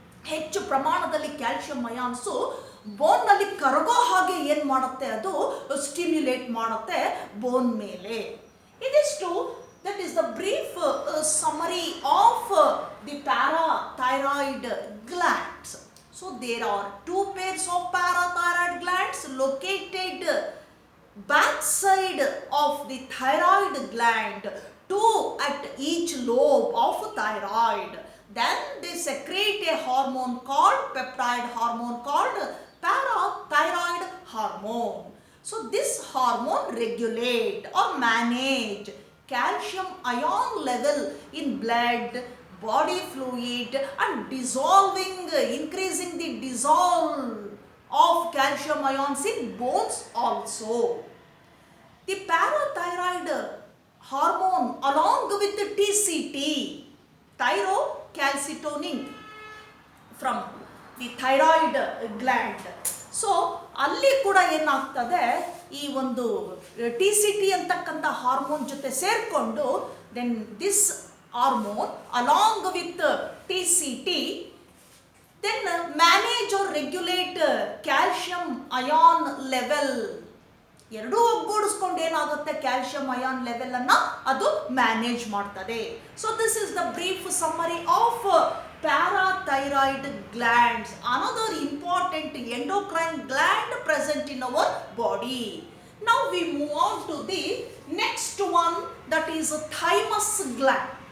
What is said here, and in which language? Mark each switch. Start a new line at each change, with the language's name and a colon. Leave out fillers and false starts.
Kannada: ಹೆಚ್ಚು ಪ್ರಮಾಣದಲ್ಲಿ calcium ions ಬೋನ್ನಲ್ಲಿ ಕರಗೋ ಹಾಗೆ ಏನು ಮಾಡುತ್ತೆ, ಅದು ಸ್ಟಿಮ್ಯುಲೇಟ್ ಮಾಡುತ್ತೆ ಬೋನ್ ಮೇಲೆ. ಇದಿಷ್ಟು
English: that is the brief summary of the parathyroid glands. So there are two pairs of parathyroid glands located backside of the thyroid gland, two at each lobe of thyroid. Then they secrete a hormone called peptide hormone called parathyroid hormone. So this hormone regulate or manage calcium ion level in blood, body fluid, and increasing the dissolve of calcium ions in bones also. The parathyroid hormone along with the TCT, thyrocalcitonin, from the thyroid gland.
Kannada: So ಅಲ್ಲಿ ಕೂಡ ಏನಾಗ್ತದೆ, ಈ ಒಂದು TCT ಅಂತಕ್ಕಂಥ hormone ಜೊತೆ ಸೇರಿಕೊಂಡು
English: Then this hormone along with TCT then manage or regulate calcium ion level.
Kannada: ಎರಡೂ ಒಗ್ಗೂಡಿಸ್ಕೊಂಡು ಏನಾಗುತ್ತೆ, ಕ್ಯಾಲ್ಸಿಯಂ ಅಯಾನ್ ಲೆವೆಲ್ ಅನ್ನ ಅದು ಮ್ಯಾನೇಜ್ ಮಾಡ್ತದೆ.
English: So this is the brief summary of parathyroid glands, another important endocrine gland present in our body. Now we move on to the next one, that is thymus gland.